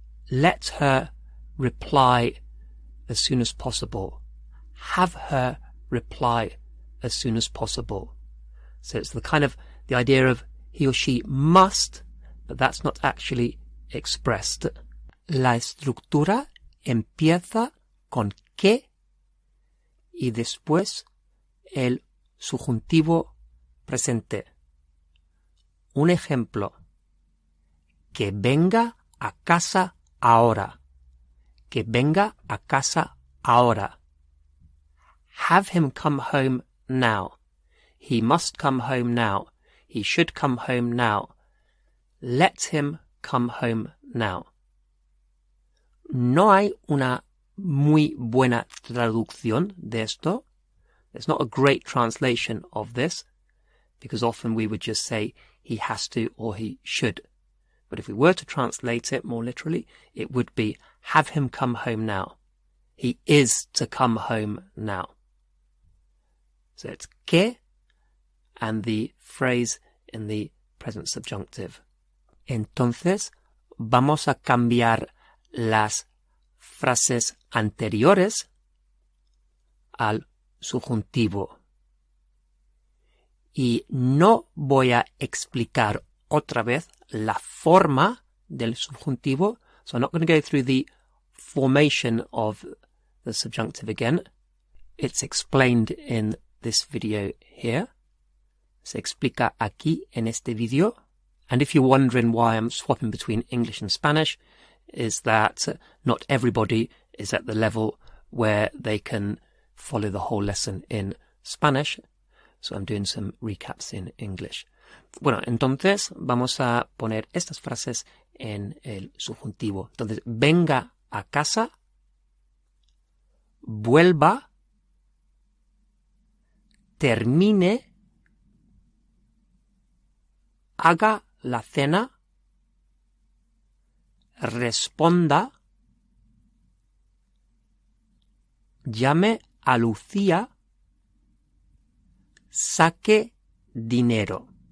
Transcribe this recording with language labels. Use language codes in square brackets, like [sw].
[en] Let her reply as soon as possible. Have her reply as soon as possible. So it's the idea of he or she must, but that's not actually expressed. [es] La estructura empieza con que y después el subjuntivo presente. Un ejemplo. que venga a casa ahora. Que venga a casa ahora. [en] Have him come home now. He must come home now. He should come home now. Let him come home now. [es] No hay una muy buena traducción de esto. [en] There's not a great translation of this, because often we would just say he has to or he should. But if we were to translate it more literally, it would be have him come home now. He is to come home now. So it's que and the phrase in the present subjunctive. [es] Entonces, vamos a cambiar las frases anteriores al subjuntivo. Y no voy a explicar otra vez la forma del subjuntivo. [en] So I'm not going to go through the formation of the subjunctive again. It's explained in this video here. [es] Se explica aquí en este video. [en] And if you're wondering why I'm swapping between English and Spanish, is that not everybody is at the level where they can follow the whole lesson in Spanish. So I'm doing some recaps in English. [es] Bueno, entonces vamos a poner estas frases en el subjuntivo. Entonces, venga a casa, vuelva, termine, haga la cena, responda, llame a Lucía, saque dinero.